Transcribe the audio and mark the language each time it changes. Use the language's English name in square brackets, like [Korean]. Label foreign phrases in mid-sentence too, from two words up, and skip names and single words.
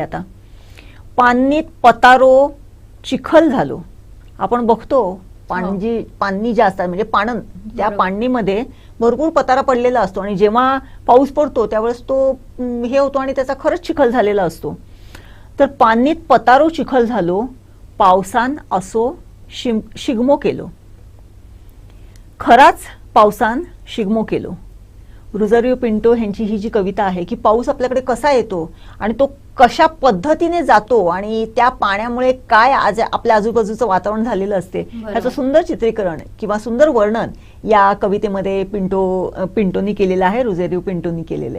[Konkani] आता पाणीत पतारो चिखल झालो. [Marathi] आपण बघतो पाणी जे असतात म्हणजे पाणन, त्या बरोबर. पाणीमध्ये भरपूर पतारा पडलेला असतो आणि जेव्हा पाऊस पडतो त्यावेळेस तो हे होतो आणि त्याचा खरंच चिखल झालेला असतो. [Konkani] तर पाणीत पतारो चिखल झालो, पावसान असो शिगमो केलो. खराच पावसान शिगमो केलो. [Marathi] रुझारिओ पिंटो यांची ही जी कविता आहे की पाऊस आपल्याकडे कसा येतो आणि तो कशा पद्धतीने जातो आणि त्या पाण्यामुळे काय आज आपल्या आजूबाजूचं वातावरण झालेलं असते ह्याचं सुंदर चित्रीकरण किंवा सुंदर वर्णन या कवितेमध्ये पिंटोनी केलेलं आहे, रुझारिओ पिंटोनी केलेलं आहे.